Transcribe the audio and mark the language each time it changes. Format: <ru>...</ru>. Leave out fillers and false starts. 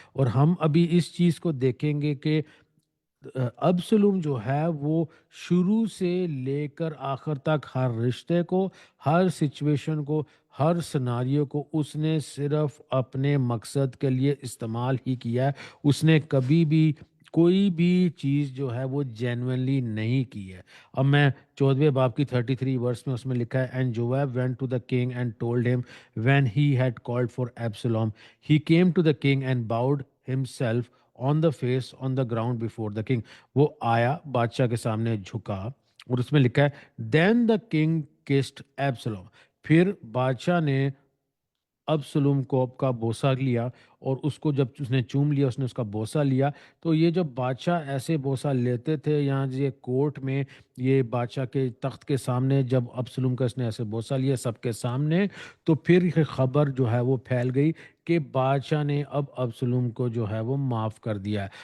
<ur>اور ہم ابھی اس چیز کو دیکھیں گے کہ ابسلوم جو ہے وہ شروع سے لے کر آخر تک ہر رشتے کو، ہر سچویشن کو، ہر سناریو کو اس نے صرف اپنے مقصد کے لیے استعمال ہی کیا ہے. اس نے کبھی بھی کوئی بھی چیز جو ہے وہ جینوینلی نہیں کی ہے. اب میں 14ویں باب کی 33 ورس میں اس میں لکھا ہے</ur> <en>And Joab went to the king and told him when he had called for Absalom. He came to the king and bowed himself on the face on the ground before the king.</en> <ur>وہ آیا بادشاہ کے سامنے جھکا، اور اس میں لکھا ہے</ur> <en>then the king kissed Absalom.</en> <ur>پھر بادشاہ نے ابسلوم کو کا بوسہ لیا، اور اس کو جب اس نے چوم لیا، اس نے اس کا بوسہ لیا. تو یہ جو بادشاہ ایسے بوسہ لیتے تھے، یہاں یہ کورٹ میں، یہ بادشاہ کے تخت کے سامنے جب ابسلوم کا اس نے ایسے بوسہ لیا سب کے سامنے، تو پھر یہ خبر جو ہے وہ پھیل گئی کہ بادشاہ نے اب ابسلوم کو جو ہے وہ معاف کر دیا ہے.</ur>